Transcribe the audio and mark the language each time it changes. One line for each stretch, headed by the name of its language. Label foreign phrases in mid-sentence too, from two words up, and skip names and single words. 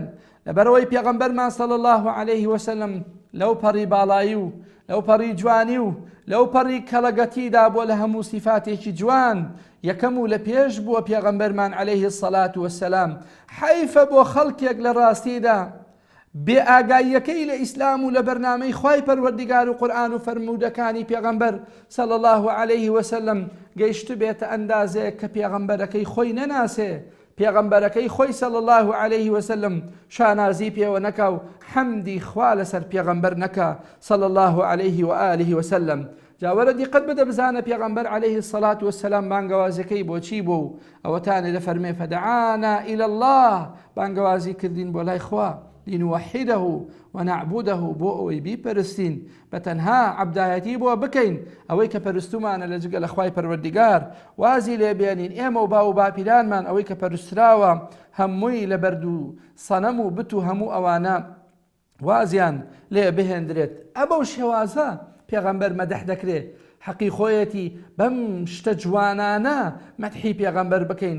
Central Kurdish: لەبەرەوەی پێغەمبەرمان
Arabic: صلی الله عليه وسلم
Central Kurdish: لەو پەڕی باڵایی و لەو پەڕی جوانی و لەو پەڕی کەڵەگەتیدا بۆ لە هەموو سیفاتێکی جوان یەکەم و لە پێش بووە پێغەمبەرمان
Arabic: عليه الصلاة والسلام
Central Kurdish: حەیفە بۆ خەڵکێک لە ڕاستیدا بێ ئاگاییەکەی لە ئیسلام و لە بەرنامەی خوای پەروەردیگار و قورئان و فەرموودەکانی پێغەمبەر
Arabic: صلی الله عليه وسلم
Central Kurdish: گەیشت بێتە ئەندازەیە کە پێغەمبەرەکەی خۆی نەناسێ پێغەمبەرەکەی خۆی
Arabic: صلی الله عليه وسلم
Central Kurdish: شانازی پێوە نەکا و حەمدی خوا لەسەر پێغەمبەر نەکا
Arabic: صلی الله عليه وآله وسلم
Central Kurdish: جاوەرە دیقەت بدە بزانە پێغەمبەر
Arabic: عليه الصلاة والسلام
Central Kurdish: بانگەوازەکەی بۆچی بوو ئەوەتانێ دەفەرمێ
Arabic: فدعانا إلى الله
Central Kurdish: بانگەوازی کردین بۆ لای خوا
Arabic: لنوحده ونعبده
Central Kurdish: بۆ ئەوەی بیپەرستین بە تەنها عەبدایەتی بۆ بکەین ئەوەی کە پەرستومانە لە جگە لە خوای پەروەردیگار وازی لێبێنین ئێمە و باو باپیرانمان ئەوەی کە پەرستراوە هەمووی لە بەرد و سەنەم و بت و هەموو ئەوانە وازیان لێ بهێندرێت ئەبەو شێوازە پێغەمبەر مەدەح دەکرێت حەقی خۆیەتی بەم شتە جوانانە مەدحی پێغەمبەر بکەین.